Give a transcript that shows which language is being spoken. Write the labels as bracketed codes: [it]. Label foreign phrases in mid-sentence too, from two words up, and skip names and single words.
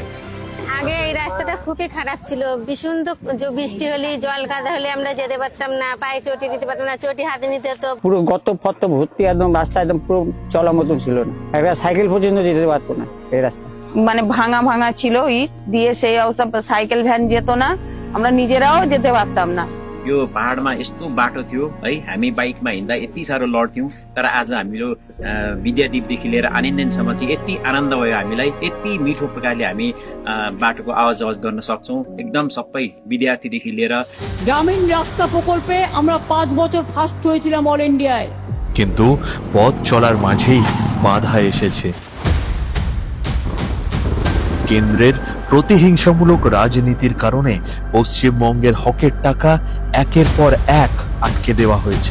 [bn] আগে এই রাস্তাটা খুবই খারাপ ছিল, ভীষণ বৃষ্টি হলে জল কাদা হলে আমরা যেতে পারতাম না, পায়ে চটি দিতে পারতাম না, চটি হাতে নিতে হতো। পুরো গত ফত ভর্তি, একদম রাস্তা একদম পুরো চলার মতন ছিল না, একটা সাইকেল পর্যন্ত যেতে পারতো না এই রাস্তা। মানে ভাঙা ভাঙা ছিল ইট দিয়ে, সেই অবস্থা সাইকেল ভ্যান যেত না, আমরা নিজেরাও যেতে পারতাম না। [ne] यो पहाडमा यस्तो बाटो थियो है, हामी बाइकमा हिँड्दा यति साह्रो लड्थ्यौँ, तर आज हाम्रो विद्यादीपदेखि लिएर आनन्दनसम्म चाहिँ यति आनन्द भयो हामीलाई, यति मिठो प्रकारले हामी बाटोको आवाज गर्न सक्छौँ। एकदम सबै विद्यार्थीदेखि लिएर। [bn] গ্রামীণ রাস্তা প্রকল্পে আমরা 5 বছর ফার্স্ট হয়েছিলাম [en] All India, [bn] কিন্তু পথ চলার মাঝেই বাধা এসেছে। কেন্দ্রের প্রতিহিংসামূলক রাজনীতির কারণে পশ্চিমবঙ্গের হকের টাকা একের পর এক আটকে দেওয়া হয়েছে।